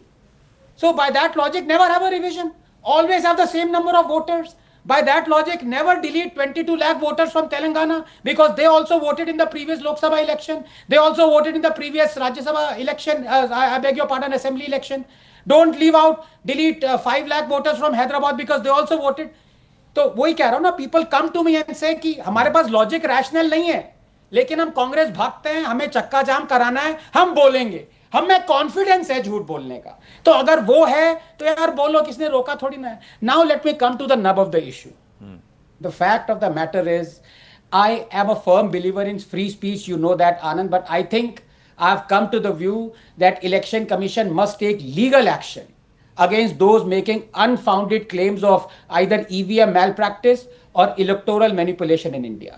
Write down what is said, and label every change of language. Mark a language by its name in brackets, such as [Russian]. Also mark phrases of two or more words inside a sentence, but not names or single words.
[English] So by that logic, never have a revision. Always have the same number of voters. By that logic, never delete 22 lakh voters from Telangana because they also voted in the previous Lok Sabha election. They also voted in the previous Rajya Sabha election, I beg your pardon, assembly election. Don't leave out, delete 5 lakh voters from Hyderabad because they also voted. [Hindi] तो वही कह रहा हूं ना, [English] people come to me and say [Hindi] कि हमारे पास [English] logic rational [Hindi] नहीं है, लेकिन हम कांग्रेस भागते हैं, हमें चक्का जाम कराना है, हम बोलेंगे, हम में कॉन्फिडेंस है झूठ बोलने का. तो अगर वो है तो यार बोलो, किसने रोका थोड़ी ना है. [English] Now let me come to the nub of the issue. The fact of the matter is, I am a firm believer in free speech, you know that, Anand, but I think I've come to the view that Election Commission must take legal action against those making unfounded claims of either EVM malpractice or electoral manipulation in India.